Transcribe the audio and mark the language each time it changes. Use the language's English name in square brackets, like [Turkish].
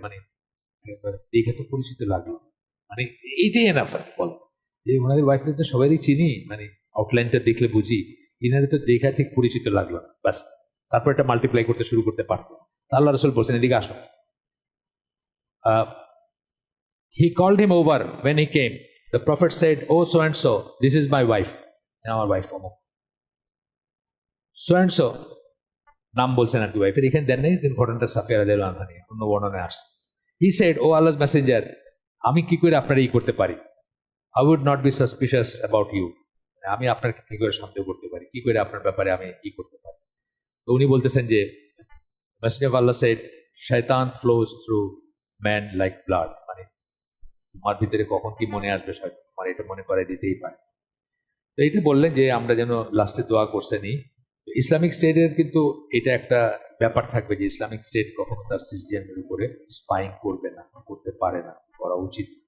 [Bangla] মানে দেখে তো পরিচিত লাগলো, মানে এইটাই এনাফ আর কি। বল যে ওনাদের ওয়াইফদের তো সবাই চিনি, মানে আউটলাইনটা দেখলে বুঝি, ইনারে তো দেখা ঠিক পরিচিত লাগলো না, বাস তারপর এটা মাল্টিপ্লাই করতে শুরু করতে পারতো। আল্লাহ রাসূল বলছেন এদিকে আসো। [English] He called him over when he came. The prophet said, oh so and so, this is my wife, [Bangla] আমার ওয়াইফ অমুক। so and so নাম বলছেন আর কি ওয়াইফের, এখানে দেন নেই, ঘটনাটা সাফিয়া রাদিয়াল্লাহু আনহা নিয়ে অন্য বর্ণনায় আসছে। [English] he said, [Bangla] ও আল্লাহর মেসেঞ্জার, আমি কি করে আপনার এই করতে পারি? [English] I would not be suspicious about you. [Bangla] আমি আপনার কি করে সন্দেহ করতে পারি, কি করে আপনার ব্যাপারে আমি কি করতে পারি? তো উনি বলতেছেন যে [English] messenger of Allah said, শয়তান flows through man like blood, [Bangla] মানে তোমার ভিতরে কখন কি মনে আসবে শয়তান তোমার এটা মনে করে দিতেই পারে। তো এইটা বললেন যে আমরা যেন লাস্টে দোয়া করছেনই। ইসলামিক স্টেটের কিন্তু এটা একটা ব্যাপার থাকবে যে ইসলামিক স্টেট কখনো তার সিটিজেনদের উপরে স্পাইং করবে না, করতে পারে না, করা উচিত।